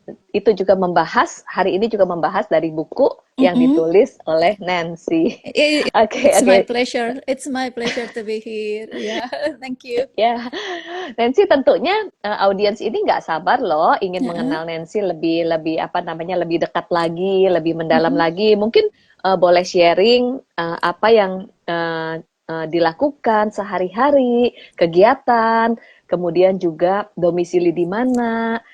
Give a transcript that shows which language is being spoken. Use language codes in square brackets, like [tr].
[id] Itu juga hari ini juga membahas dari buku yang ditulis oleh Nancy. [en] It's my pleasure to be here. Thank you. [id] Nancy, tentunya audiens ini nggak sabar loh ingin mengenal Nancy lebih dekat lagi, lebih mendalam lagi. Mungkin boleh sharing apa yang dilakukan sehari-hari, kegiatan, kemudian juga domisili di mana.